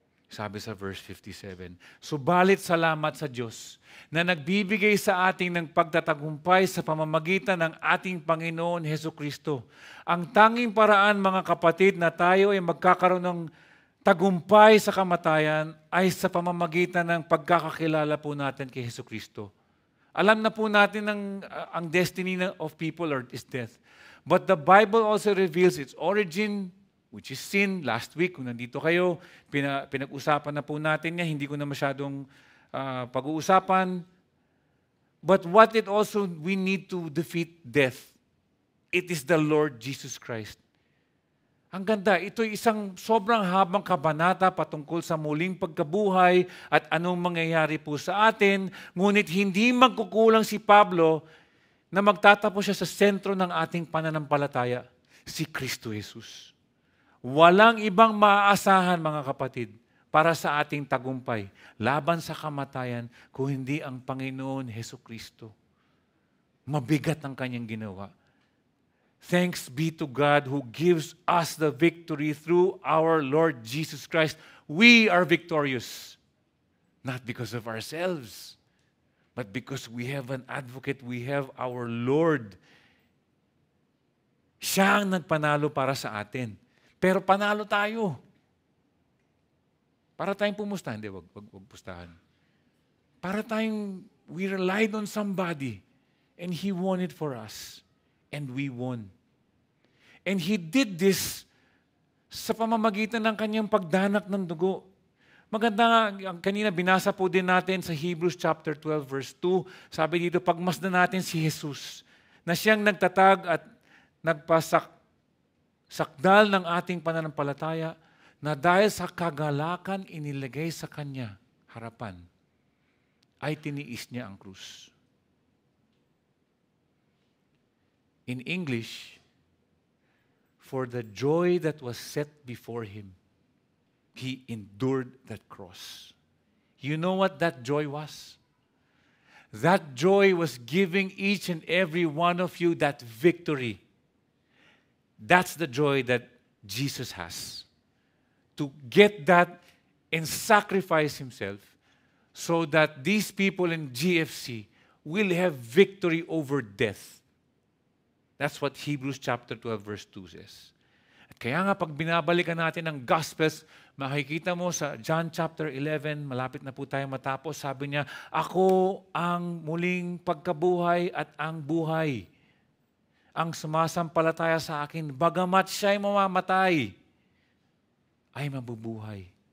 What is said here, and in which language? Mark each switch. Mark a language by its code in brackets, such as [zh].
[tl] Sabi sa verse 57, subalit salamat sa Diyos na nagbibigay sa ating ng pagtatagumpay sa pamamagitan ng ating Panginoon Hesukristo. Ang tanging paraan, mga kapatid, na tayo ay magkakaroon ng tagumpay sa kamatayan ay sa pamamagitan ng pagkakakilala po natin kay Hesukristo. Alam na po natin ang [en] destiny of people is death. But the Bible also reveals its origin, which is sin. [tl] Last week, kung nandito kayo, pinag-usapan na po natin niya. Hindi ko na masyadong pag-uusapan. [en] But what it also, we need to defeat death. It is the Lord Jesus Christ. [tl] Ang ganda, ito'y isang sobrang habang kabanata patungkol sa muling pagkabuhay at anong mangyayari po sa atin. Ngunit hindi magkukulang si Pablo na magtatapos siya sa sentro ng ating pananampalataya, si Kristo Jesus. Walang ibang maaasahan, mga kapatid, para sa ating tagumpay, laban sa kamatayan, kung hindi ang Panginoon Hesukristo. Mabigat ang kanyang ginawa. [en] Thanks be to God who gives us the victory through our Lord Jesus Christ. We are victorious, not because of ourselves, but because we have an advocate, we have our Lord. [tl] Siya ang nagpanalo para sa atin. Pero panalo tayo. Para tayong pumusta, hindi, wag pustahan. Para tayong, [en] we relied on somebody, and He won it for us. And we won. And He did this [tl] sa pamamagitan ng kanyang pagdanak ng dugo. Maganda nga, kanina binasa po din natin sa Hebrews chapter 12 verse 2. Sabi dito, pagmasdan natin si Jesus na siyang nagtatag at nagpasakdal ng ating pananampalataya na dahil sa kagalakan inilagay sa kanya harapan ay tiniis niya ang krus. [en] In English, for the joy that was set before Him, He endured that cross. You know what that joy was? That joy was giving each and every one of you that victory. That's the joy that Jesus has. To get that and sacrifice Himself so that these people in GFC will have victory over death. That's what Hebrews chapter 12 verse 2 says. [tl] At kaya nga pag binabalikan natin ang Gospels, makikita mo sa John chapter 11, malapit na po tayo matapos, sabi niya, ako ang muling pagkabuhay at ang buhay. Ang sumasampalataya sa akin, bagamat siya'y mamamatay, ay mabubuhay.